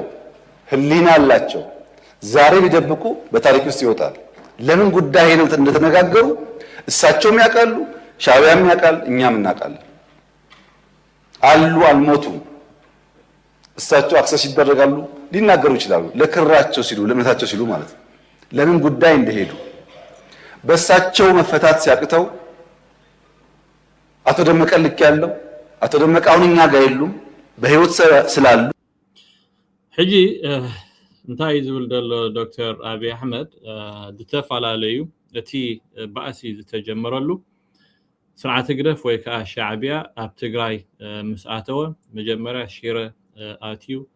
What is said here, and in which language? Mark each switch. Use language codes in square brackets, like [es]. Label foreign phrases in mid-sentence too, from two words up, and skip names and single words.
[am] ህሊና አላቸው። ዛሬ ቢደብቁ በታሪክ ውስጥ ይወጣል። ለምን ጉዳይ ነው እንደተነጋገሩ እሳቸውም ያውቃሉ፣ ሻዕቢያም ያውቃል፣ እኛም እናውቃለን። አሉ አልሞቱም። እሳቸው አክሰስ ይደረጋሉ፣ ሊናገሩ ይችላሉ። ለክራቸው ሲሉ ለእምነታቸው ሲሉ ማለት ነው። ለምን ጉዳይ እንደሄዱ በእሳቸው መፈታት ሲያቅተው አቶ ደመቀ ልክ ያለው አቶ ደመቀ አሁን እኛ ጋር የሉም በህይወት ስላሉ [ti] ሕጂ እንታይ ዝብል ዘሎ ዶክተር አብይ አሕመድ ዝተፋላለዩ እቲ ባእሲ ዝተጀመረሉ ስርዓተ ግደፍ ወይ ከዓ ሻዕቢያ ኣብ ትግራይ ምስ ኣተወ መጀመርያ ሽረ ኣትዩ